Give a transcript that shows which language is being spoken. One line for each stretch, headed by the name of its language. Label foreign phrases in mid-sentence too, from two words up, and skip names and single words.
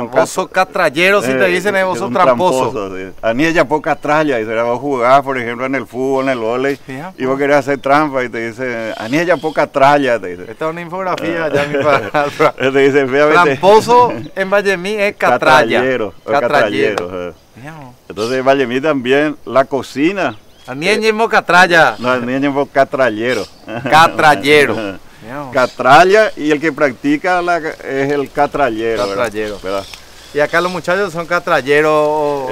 Spanish: un vos sos catrallero, si te dicen, vos sos un tramposo. Sí. A mí ella poca tralla, y vos jugás, por ejemplo, en el fútbol, en el vóley, Fija, y vos querés hacer trampa y te dice, a mí ella poca tralla, te dice. Esta es una infografía ya, mi palabra. Te dice, fíjate. Tramposo en Vallemí es catralla. Catrallero. o catrallero. Fija, vos. Entonces en Vallemí también la cocina, A niña es catralla. no es niño es catrallero. Catrallero. Fija, vos. Catralla, y el que practica es el catrallero. ¿verdad? Catrallero. ¿Verdad? Y acá los muchachos son catralleros.